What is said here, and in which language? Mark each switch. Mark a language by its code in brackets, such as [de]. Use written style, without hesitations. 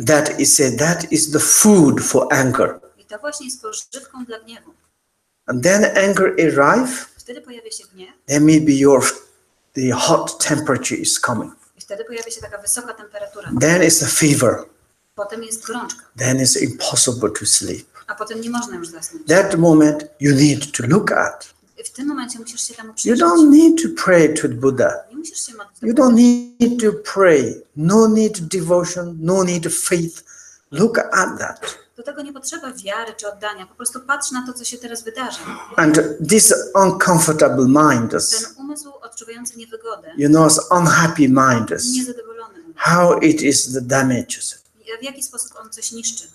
[en] That is the food for anger. [pl] I to właśnie jest pożywką dla gniewu. [en] And then anger arrive, [pl] Wtedy pojawia się gniew [en] then maybe the hot temperature is coming. [pl] i wtedy pojawia się taka wysoka temperatura. [en] Then it's a fever. [pl] Potem jest gorączka, [en] Then it's impossible to sleep. [pl] a potem nie można już zasnąć. [en] That moment you need to look at. [pl] I w tym momencie musisz się temu [en] You [pl] przyjrzeć. [en] don't need to pray to Buddha. [pl] Nie musisz się modlić do [en] You [pl] Buddy. [en] don't need to pray. No need devotion, no need faith. Look at that. [pl] Do tego nie potrzeba wiary czy oddania. Po prostu patrz na to, co się teraz wydarzy. [en] And this uncomfortable mind is, [pl] Ten umysł odczuwający niewygodę, [en] you know, it's unhappy mind is, [pl] niezadowolony umysł. [en] how it is the damages. [pl] W jaki sposób on coś niszczy?